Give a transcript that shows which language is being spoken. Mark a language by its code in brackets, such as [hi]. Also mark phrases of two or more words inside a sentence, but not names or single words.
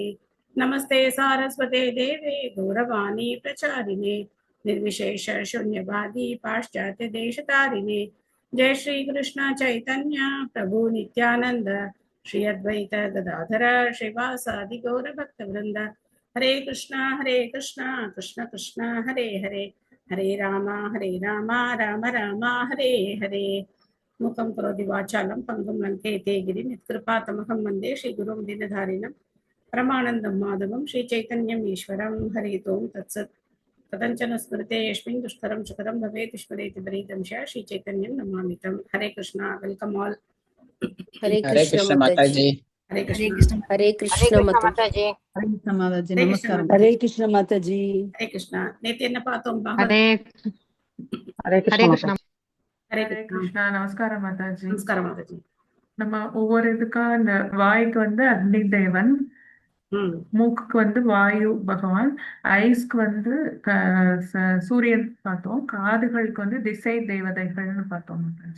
[sa] नमस्ते सारस्वते देवे गौरवाणी प्रचारिणे निर्विशेष शून्यवादी पाश्चात्य देशतारिणे। जय श्री कृष्ण चैतन्य प्रभु नित्यानंद श्री अद्वैत गदाधर श्रीवासादि गौर भक्तवृंद। हरे कृष्णा कृष्ण कृष्ण हरे हरे हरे राम राम राम हरे हरे। मुखं करोति वाचालं पङ्गुं लङ्घयते गिरिं यत्कृपातमहं वन्दे श्रीगुरुं दीनधारिणं परमानन्दं माधवं श्रीचैतन्यम् ईश्वरं। हरिः ओं तत्सत्। कथञ्चन स्मृते यस्मिन् दुष्करं सुकरं भवेत् स्मरेति प्रीतं श्रीचैतन्यं नमामितं। [en] हरे कृष्णा। welcome all. [hi] हरे कृष्ण माताजी। हरे कृष्ण। हरे कृष्ण माताजी। हरे कृष्ण माताजी। नमस्कार। हरे कृष्ण माताजी। [ta] हरे कृष्णा। நேத்து என்ன பார்த்தோம்? हरे कृष्ण हरे கிருஷ்ணா. நமஸ்காரம் மாதாஜி. நமஸ்காரம் மாதாஜி. நம்ம ஒவ்வொரு இதுக்கா இந்த வாய்க்கு வந்து அக்னி தேவன், மூக்குக்கு வந்து வாயு பகவான், ஐஸ்க்கு வந்து சூரியன் பார்த்தோம், காதுகளுக்கு வந்து திசை தேவதைகள்னு பார்த்தோம் மாதாஜி.